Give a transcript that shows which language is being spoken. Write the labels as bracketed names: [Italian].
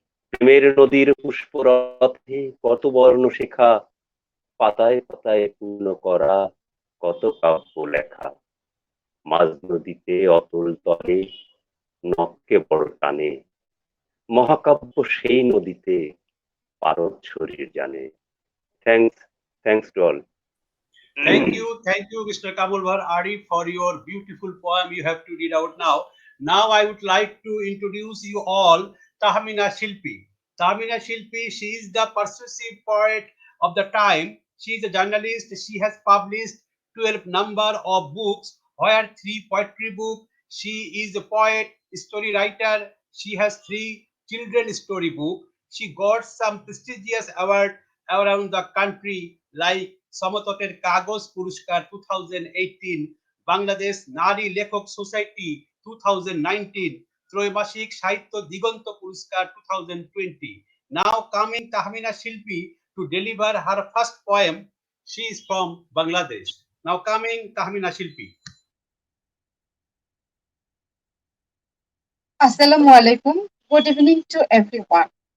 [Bangla] প্রেমের নদীর পুষ্পরথে কত বর্ণ শেখা, পাতায় পাতায় পূর্ণ করা কত কাব্য লেখা। মাঝ নদীতে অতল তলে নখকে বড় টানে, মহাকাব্য সেই নদীতে পারদ শরীর জানে। [English] Thanks to all. Thank you, Mr. Kamul Bhar Arif, for your beautiful poem you have to read out now. Now I would like to introduce you all Tahmina Shilpi. Tahmina Shilpi, she is the persuasive poet of the time. She is a journalist. She has published 12 number of books, where 3 poetry books. She is a poet, story writer. She has 3 children story book. She got some prestigious award around the country like সমতটের কাগজ পুরস্কার 2018, বাংলাদেশ নারী লেখক society 2019, ত্রৈমাসিক সাহিত্য দিগন্ত পুরস্কার 2020. Now coming Tahmina Shilpi to deliver her first poem. She is from Bangladesh. Now coming Tahmina Shilpi. [Arabic] Assalamu alaikum. [English] Good evening to everyone.